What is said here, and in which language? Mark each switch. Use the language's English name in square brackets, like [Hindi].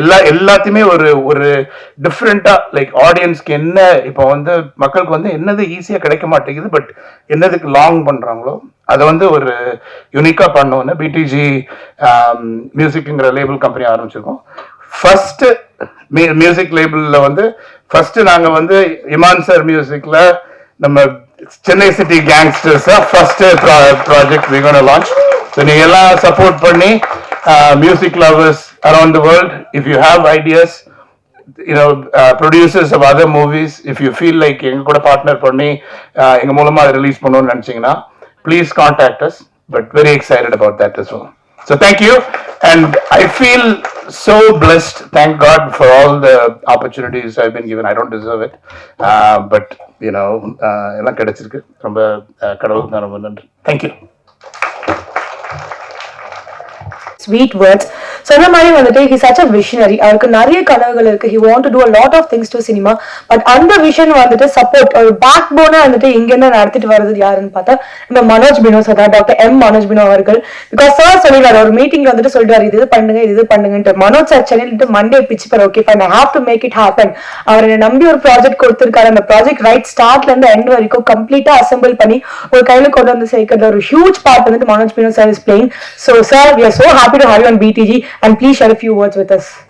[Tamil] எல்லாத்தையுமே ஒரு டிஃப்ரெண்டா லைக் ஆடியன்ஸ்க்கு என்ன இப்போ வந்து மக்களுக்கு வந்து என்னது ஈஸியா கிடைக்க மாட்டேங்குது, பட் என்னதுக்கு லாங் பண்றாங்களோ அதை வந்து ஒரு யூனிக்கா பண்ணோன்னு பிடிஜி மியூசிக்ங்கிற லேபிள் கம்பெனி ஆரம்பிச்சிருக்கோம். ஃபர்ஸ்ட் மியூசிக் லேபிள்ல வந்து ஃபர்ஸ்ட் நாங்க வந்து இமான் சார் மியூசிக்ல நம்ம Chennai city gangsters first project [English] we going to launch. So [Tamil] நீங்க எல்லாம் சப்போர்ட் பண்ணி [English] music lovers around the world, if you have ideas, producers of other movies, if you feel like [Tamil] எங்க கூட பார்ட்னர் பண்ணி எங்க மூலமா அதை ரிலீஸ் பண்ணணும்னு நினைச்சீங்கன்னா [English] please contact us. But very excited about that as well. So thank you, and I feel so blessed. Thank God for all the opportunities I've been given. I don't deserve it, but [Tamil] எல்லாம் கிடைச்சிருக்கு. ரொம்ப கடவுளுக்கு தான் ரொம்ப நன்றி. [English] Thank you. Sweet words. [Tamil] சொன்ன மாதிரி வந்துட்டு [English] he such a visionary. [Tamil] அவருக்கு நிறைய கனவுகள் இருக்கு. [English] he want to do a lot of things to cinema. [Tamil] But அந்த விஷன் வந்துட்டு சப்போர்ட் ஒரு பேக் போனா வந்துட்டு இங்க இருந்து நடத்திட்டு வர்றது யாருன்னு பார்த்தா நம்ம Manoj Fino sir, doctor M Manoj Fino அவர்கள். பிகாஸ் சார் சொல்லிடுவாரு ஒரு மீட்டிங்ல வந்துட்டு சொல்லிடுவாரு இது பண்ணுங்க இது பண்ணுங்கன்ட்டு. [English] Manoj sir [Tamil] சென்னையில Monday பிச்சுப்பாரு, [English] Okay fine I have to make it happen. [Tamil] அவர் என்ன நம்பி ஒரு ப்ராஜெக்ட் கொடுத்திருக்காரு. அந்த ப்ராஜெக்ட் ரைட் ஸ்டார்ட்ல இருந்து எண்ட் வரைக்கும் கம்ப்ளீட்டா அசெம்பிள் பண்ணி ஒரு கையில கொண்டு வந்து சேர்க்கிறது ஒரு ஹியூஜ் பார்ட் வந்துட்டு Manoj Fino sir [English] Is playing. So sir, we are so happy to have you on BTG and please share a few words with us.